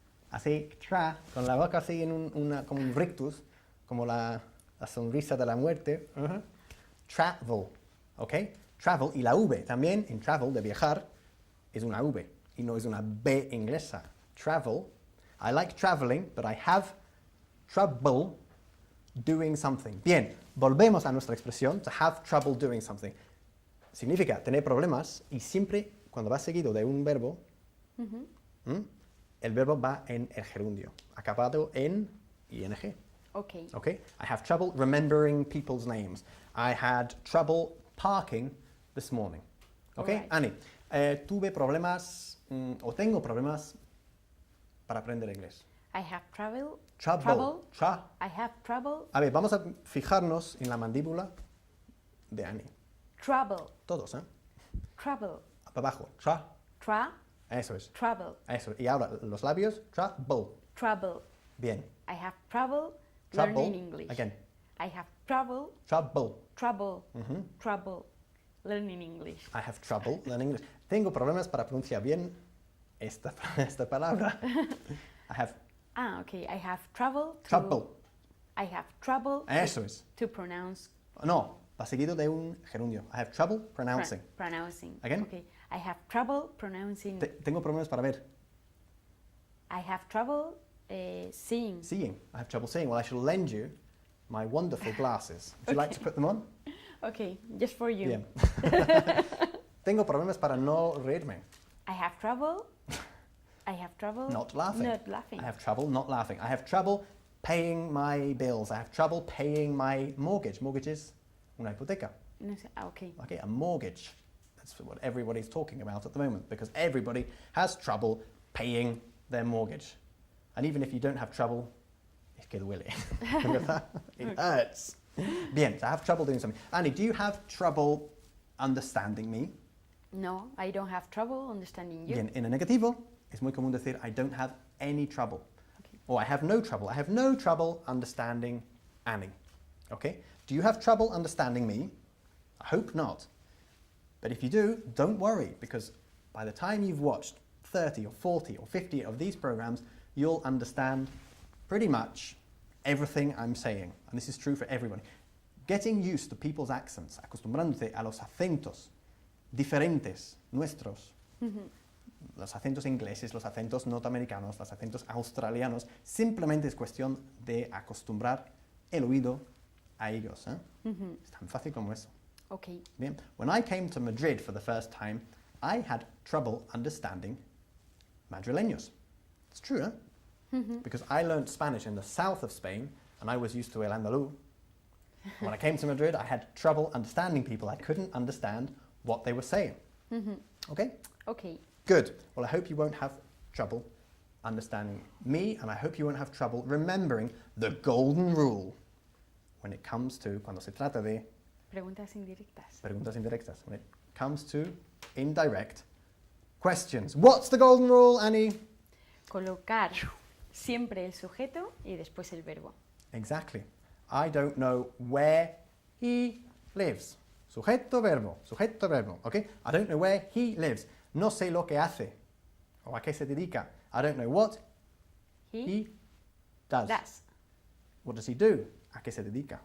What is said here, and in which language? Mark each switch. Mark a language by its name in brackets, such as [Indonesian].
[Spanish] Así, tra, con la boca así en como un rictus, como la sonrisa de la muerte. Travel, ¿ok? Travel, y la V también, en travel, de viajar, es una V, y no es una B inglesa. [English] Travel, I like traveling, but I have trouble doing something. [Spanish] Bien, volvemos a nuestra expresión, to have trouble doing something. Significa tener problemas, y siempre, cuando va seguido de un verbo, el verbo va en el gerundio, acabado en ing. [English] Okay. Okay? I have trouble remembering people's names. I had trouble parking this morning. Okay? Alright. [Spanish] Annie, tuve problemas, o tengo problemas para aprender inglés. [English] I have trouble. Trouble. I have trouble. [Spanish] A ver, vamos a fijarnos en la mandíbula de Annie. [English] Trouble. [Spanish] Todos, ¿eh? [English] Trouble. [Spanish] Para abajo. Eso es. [English] Trouble. [Spanish] Eso. Y ahora los labios. [English] Trouble. Trouble. [Spanish] Bien. [English] I have trouble Trouble. learning English. Again. I have trouble. Trouble. Trouble learning English. I have trouble learning English. [Spanish] Tengo problemas para pronunciar bien esta palabra. [English] I have Okay. I have trouble. trouble. I have trouble. [Spanish] Eso es. [English] To pronounce. [Spanish] No, va seguido de un gerundio. [English] I have trouble pronouncing. Pronouncing. Again? Okay. I have trouble pronouncing. [Spanish] Tengo problemas para ver. [English] I have trouble seeing. Seeing. I have trouble seeing. Well, I shall lend you my wonderful glasses. Would you like to put them on? Okay, just for you. [Spanish] Bien. Tengo problemas para no reírme. [English] I have trouble. I have trouble. Not laughing. Not laughing. I have trouble not laughing. I have trouble paying my bills. I have trouble paying my mortgage. Mortgage is [Spanish] una hipoteca. No sé. Okay. [English] Okay, a mortgage. That's what everybody's talking about at the moment because everybody has trouble paying their mortgage. And even if you don't have trouble, [Spanish] es que duele. [English] It hurts. [Spanish] Bien, [English] so I have trouble doing something. Annie, do you have trouble understanding me? No, I don't have trouble understanding you. [Spanish] Bien, en el negativo es muy común decir [English] I don't have any trouble. Okay. Or I have no trouble. I have no trouble understanding Annie. Okay? Do you have trouble understanding me? I hope not. But if you do, don't worry because by the time you've watched 30 or 40 or 50 of these programs, you'll understand pretty much everything I'm saying. And this is true for everybody. Getting used to people's accents, [Spanish] acostumbrándote a los acentos diferentes nuestros, los acentos ingleses, los acentos norteamericanos, los acentos australianos, simplemente es cuestión de acostumbrar el oído a ellos. ¿Eh? Es tan fácil como eso. [English] Okay. [Spanish] Bien. [English] When I came to Madrid for the first time, I had trouble understanding Madrileños. It's true, huh? Because I learned Spanish in the south of Spain, and I was used to [Spanish] el andaluz. [English] When I came to Madrid, I had trouble understanding people. I couldn't understand what they were saying. Okay? Okay. Good. Well, I hope you won't have trouble understanding me, and I hope you won't have trouble remembering the golden rule when it comes to, [Spanish] cuando se trata de Preguntas indirectas. preguntas indirectas, [English] when it comes to indirect questions. What's the golden rule, Annie? [Spanish] Colocar siempre el sujeto y después el verbo. [English] Exactly. I don't know where he lives. [Spanish] Sujeto, verbo. Sujeto, verbo. [English] Okay? I don't know where he lives. [Spanish] No sé lo que hace. O a qué se dedica. [English] I don't know what he does. What does he do? [Spanish] A qué se dedica.